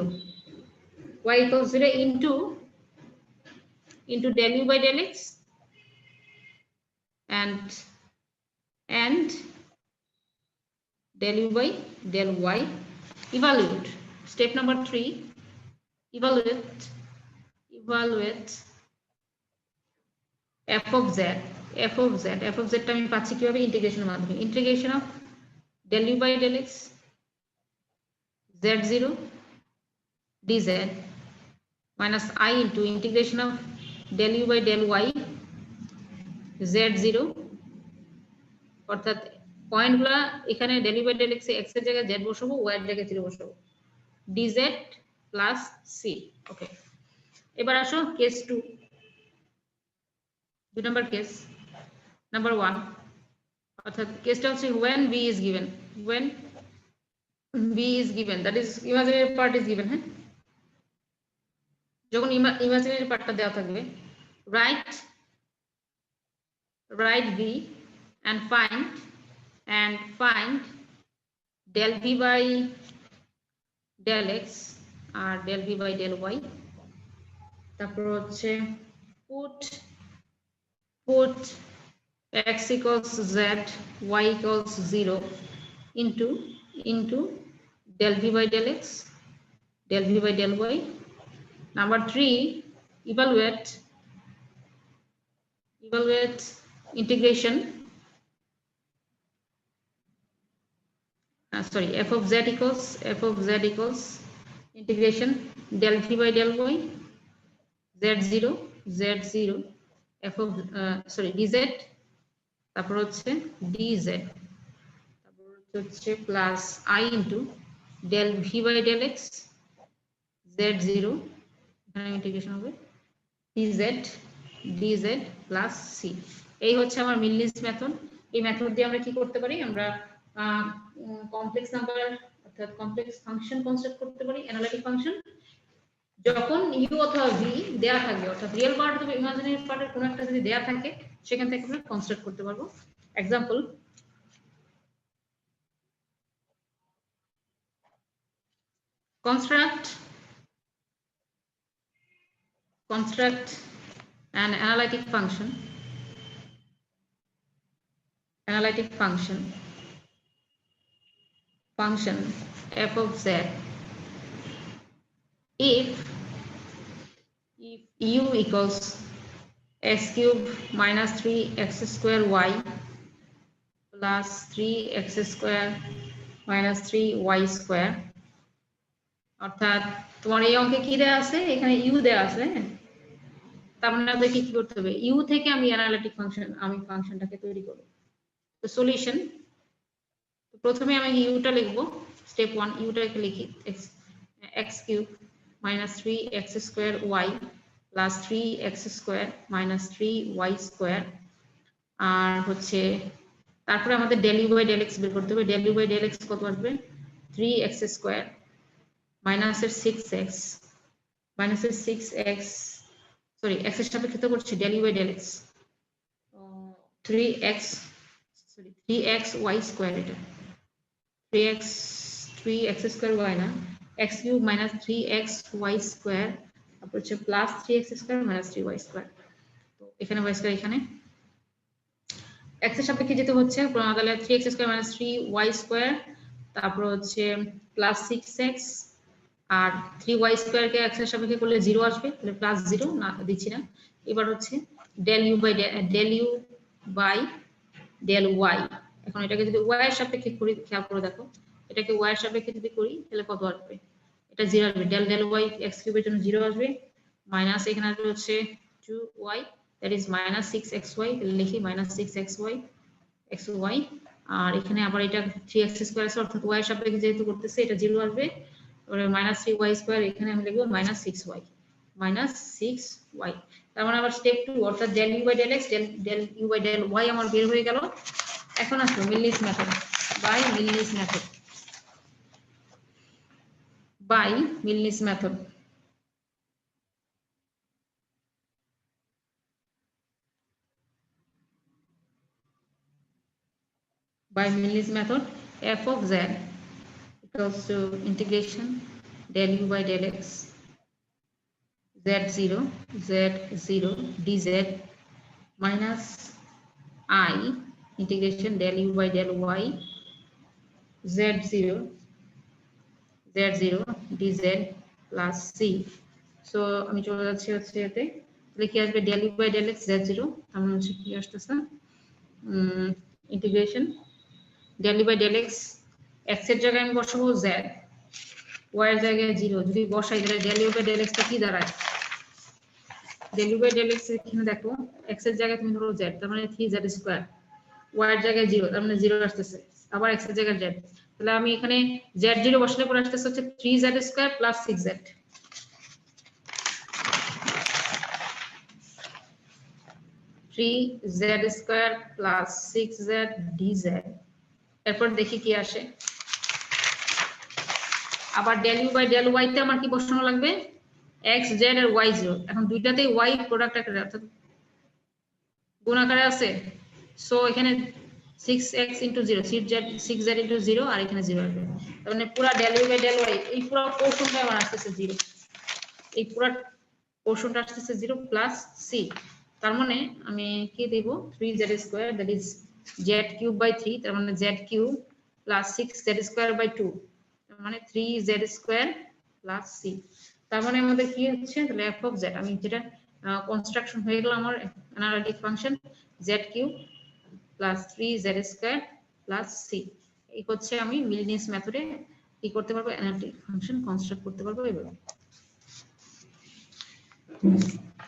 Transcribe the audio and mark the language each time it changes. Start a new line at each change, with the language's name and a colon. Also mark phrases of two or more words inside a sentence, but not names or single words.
English: Y equals 0 into del u by del x and del u by del y. Evaluate. Step number 3, evaluate f of z
Bangla: টা আমি পাচ্ছি কিভাবে? ইন্টিগ্রেশনের মাধ্যমে।
English: integration of del u by del x z0 dz minus I into integration of del u by del y z0,
Bangla: অর্থাৎ পয়েন্টগুলো এখানে
English: del u by del x
Bangla: x এর জায়গায় z বসাবো, y এর জায়গায় 0 বসাবো,
English: dz plus c।
Bangla: ওকে, এবার আসো কেস 2, 2 নম্বর কেস।
English: নাম্বার 1,
Bangla: অর্থাৎ কেসটা হচ্ছে
English: when b is given, that is imaginary part is given।
Bangla: হ্যাঁ, যখন
English: imaginary part
Bangla: দেওয়া থাকবে,
English: write b and find del v by del x আর del v by del y।
Bangla: তারপর হচ্ছে
English: put x equals z, y equals 0 into del v by del x, del v by del y। Number 3, evaluate integration, f of z equals integration del v by del y z0 f of dz,
Bangla: তারপর হচ্ছে
English: dz,
Bangla: তারপর হচ্ছে
English: প্লাস I into del v by del x z0,
Bangla: এখানে ইন্টিগ্রেশন হবে
English: dz plus c.
Bangla: এই হচ্ছে আমার
English: Milne's method.
Bangla: এই মেথড দিয়ে আমরা কি করতে পারি? আমরা
English: complex number
Bangla: অর্থাৎ
English: complex function construct
Bangla: করতে পারি,
English: analytic function.
Bangla: যখন u অথবা v দেয়া থাকবে, অর্থাৎ
English: real part
Bangla: অথবা
English: imaginary part
Bangla: কোনো একটা যদি দেয়া থাকে, সেখান থেকে আমরা কনস্ট্রাক্ট করতে পারবো।
English: এক্সাম্পল, construct an analytic function f of z if u equals x cube minus 3x square y plus 3x square minus 3y square।
Bangla: অর্থাৎ তোমার এই অঙ্কে কি দেয়া আছে? এখানে u দেয়া আছে। তার মানে আমাদের কি করতে হবে? u থেকে আমি
English: analytic function
Bangla: তৈরি করব। তো সলিউশন, প্রথমে আমি ইউটা লিখবো। স্টেপ 1, ইউটাকে লিখি
English: x cube minus 3x square y plus 3x square minus 3y square,
Bangla: আর হচ্ছে তারপরে আমাদের
English: del u by del x
Bangla: বের করতে হবে।
English: del u by del x
Bangla: কত আসবে?
English: 3x square minus 6x সরি
Bangla: x এর সাপেক্ষে তো করছি
English: del u by del x 3x y square, এটা 3x square y না, x cube minus 3x y square,
Bangla: তারপর হচ্ছে
English: প্লাস 3x square minus 3y square।
Bangla: তো এখানে
English: y square,
Bangla: এখানে x এর সাপেক্ষে যেতে হচ্ছে, তাহলে
English: 3x square minus 3y square,
Bangla: তারপর হচ্ছে
English: plus 6x
Bangla: আর
English: 3y square
Bangla: কে x এর সাপেক্ষে করলে 0 আসবে, তাহলে প্লাস 0 না দিচ্ছি না। এবার হচ্ছে
English: del u by del y।
Bangla: এখন এটাকে যদি y এর সাপেক্ষে করি, খেয়াল করে দেখো, এটাকে y এর সাপেক্ষে যদি করি তাহলে কত আসবে? এটা 0 আসবে।
English: del y x cube
Bangla: জন্য 0 আসবে, মাইনাস এখানে আসবে হচ্ছে 2y,
English: that is minus 6xy,
Bangla: লিখি
English: minus 6xy xy,
Bangla: আর এখানে আবার এটা
English: 3x square
Bangla: আছে, অর্থাৎ y এর সাপেক্ষে যেহেতু করতেছে এটা 0 আসবে। তারপরে
English: minus 3y square,
Bangla: এখানে আমি লিখব
English: minus 6y।
Bangla: তার মানে আবার স্টেপ 2, অর্থাৎ
English: del u by del x del u by del y
Bangla: আমার বের হয়ে গেল। এখন আসো
English: Milne's method. by Milne's method. By Milne's method. By Milne's method, f of z equals to integration del u by del x z0 dz minus I integration del u by del y z0 dz plus c.
Bangla: So আমি চলে যাচ্ছি হচ্ছে এতে লিখে আসবে
English: del u by del x z0
Bangla: আমরা হচ্ছে কি আসতেছে
English: integration del u by del x
Bangla: x এর জায়গায় আমি বসাবো z y এর জায়গায় 0 যদি বসাই তাহলে
English: del u by del x
Bangla: টা কি দাঁড়ায়
English: del u by del x
Bangla: এখানে দেখো x এর জায়গায় তুমি ধরো z তার মানে 3z² y এর জায়গায় 0 তার মানে 0 আসতেছে আবার x এর জায়গায় z তাহলে আমি এখানে z0 বসালে পরে আসতেছে হচ্ছে
English: 3z² plus 6z 3z² plus 6z dz
Bangla: এরপর দেখি কি আসে আবার
English: del u by del y
Bangla: তে আমার কি বসানো লাগবে x z আর y 0 এখন দুইটাতেই y প্রোডাক্ট আকারে অর্থাৎ গুণ আকারে আছে সো এখানে
English: 6x into 0 6z into 0
Bangla: আর এখানে 0 আসবে তার মানে পুরো
English: del u by del y
Bangla: এই পুরো পোরশনটা আমার আসছে 0 এই পুরো পোরশনটা আসছে
English: 0 plus c
Bangla: তার মানে আমি কি দেব
English: 3z² that is z³ by 3
Bangla: তার মানে
English: z³ plus 6z² by 2
Bangla: তার মানে
English: 3z² plus c
Bangla: তার মানে আমাদের কি হচ্ছে তাহলে
English: f of z
Bangla: আমি যেটা কনস্ট্রাকশন হয়ে গেল আমার
English: analytic function z³ plus 3z² plus c
Bangla: এই হচ্ছে আমি
English: Milne's method
Bangla: কি করতে পারবো
English: analytic function construct
Bangla: করতে পারবো এভাবে